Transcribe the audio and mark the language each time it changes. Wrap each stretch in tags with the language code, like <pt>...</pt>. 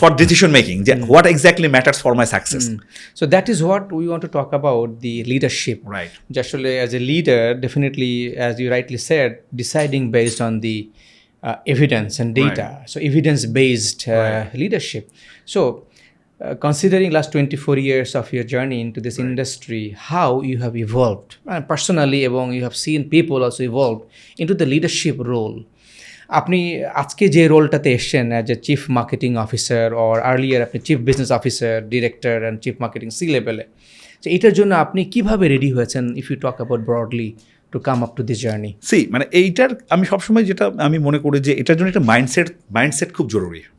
<en>For decision making, যে what exactly matters for my success. So that is what we want to talk about the leadership, right? আসলে as a leader, definitely as you rightly said, deciding based on the evidence and data, so evidence-based leadership. So considering last 24 years of your journey into this industry, how you have evolved personally, এবং you have seen people also evolve into the leadership role.</en> <bn>আপনি আজকে যে রোলটাতে এসছেন as a chief marketing officer, or earlier আপনি chief business officer, director and chief marketing C লেভেলে, তো এটার জন্য আপনি কিভাবে রেডি হয়েছেন,</bn> <en>If you talk about broadly to come up to this journey?</en> <bn>মানে এইটার আমি সবসময় যেটা আমি মনে করি যে এটার জন্য একটা মাইন্ডসেট খুব জরুরি।</bn>